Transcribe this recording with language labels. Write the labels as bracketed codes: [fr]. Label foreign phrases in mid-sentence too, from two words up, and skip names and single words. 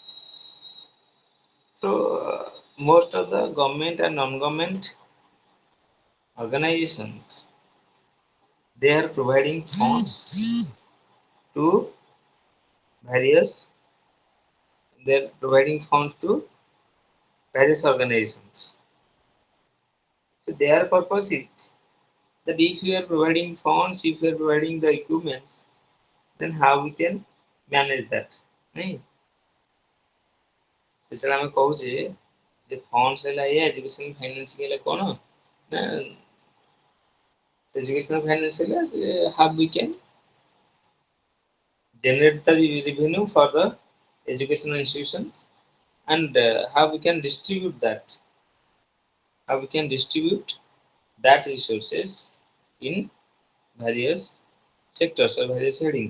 [en] So most of the government and non-government organizations, they are providing funds to various organizations. So their purpose is that if we are providing funds, if we are providing the equipment, then how we can manage that, right? [or] ଯେତେବେଳେ ଆମେ କହୁଛେ ଯେ ଫଣ୍ଡସ୍ ହେଲା ଏଇଆ, [en] education finance [or] ହେଲା କ'ଣ ନା? [en] education finance [or] ହେଲା [en] how we can generate the revenue for the educational institutions, and how we can distribute that, resources in various sectors or various headings.